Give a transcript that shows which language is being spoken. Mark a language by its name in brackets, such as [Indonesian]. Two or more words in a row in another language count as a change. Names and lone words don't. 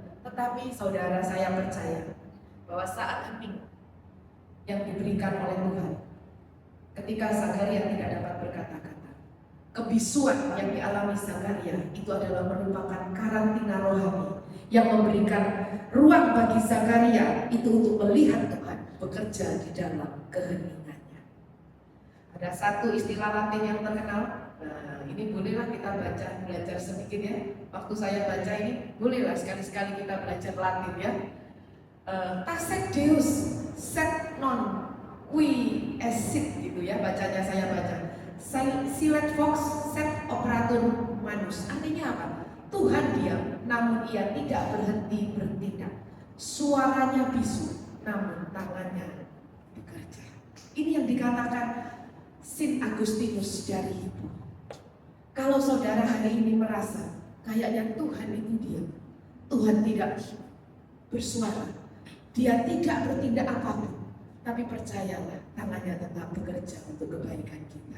[Indonesian] Tetapi saudara, saya percaya bahwa saat hening yang diberikan oleh Tuhan, ketika Zakaria tidak dapat berkata-kata, kebisuan yang dialami Zakaria itu adalah merupakan karantina rohani yang memberikan ruang bagi Zakaria itu untuk melihat Tuhan bekerja di dalam keheningannya. Ada satu istilah Latin yang terkenal. Nah, ini bolehlah kita belajar sedikit ya. Waktu saya baca ini, bolehlah sekali-sekali kita belajar Latin ya. [Latin] Tacet Deus, sed non qui esit [Indonesian] gitu ya, bacanya saya baca. [Latin] Silet vox, sed operatur manus. [Indonesian] Artinya apa? Tuhan diam, namun ia tidak berhenti bertindak. Suaranya bisu, namun tangannya bekerja. Ini yang dikatakan Saint Agustinus dari Hippo. Kalau saudara hari ini merasa kayaknya Tuhan itu diam, Tuhan tidak bersuara, Dia tidak bertindak apapun, tapi percayalah tangannya tetap bekerja untuk kebaikan kita.